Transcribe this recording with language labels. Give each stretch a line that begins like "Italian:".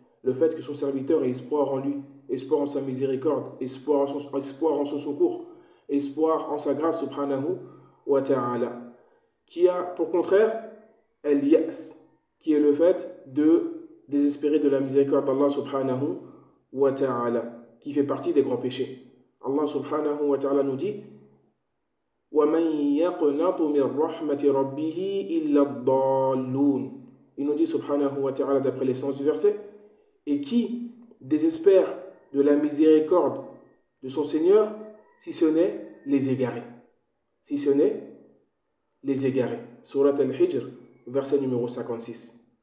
French: Le fait que son serviteur ait espoir en lui, espoir en sa miséricorde, espoir en son secours, espoir en sa grâce subhanahu wa ta'ala, qui a pour contraire al-ya's, qui est le fait de désespérer de la miséricorde d'Allah subhanahu wa ta'ala, qui fait partie des grands péchés.
Arabic: Allah subhanahu wa ta'ala
French: nous dit
Arabic: وَمَنْ يَقْنَطُ مِنْ رَحْمَةِ رَبِّهِ إِلَّا الضَّالُّونَ.
French: Il nous dit subhanahu wa ta'ala d'après l'essence du verset, et qui désespère de la miséricorde de son Seigneur, si ce n'est les égarés. Si ce n'est les égarés. Surat al-Hijr, verset numéro 56.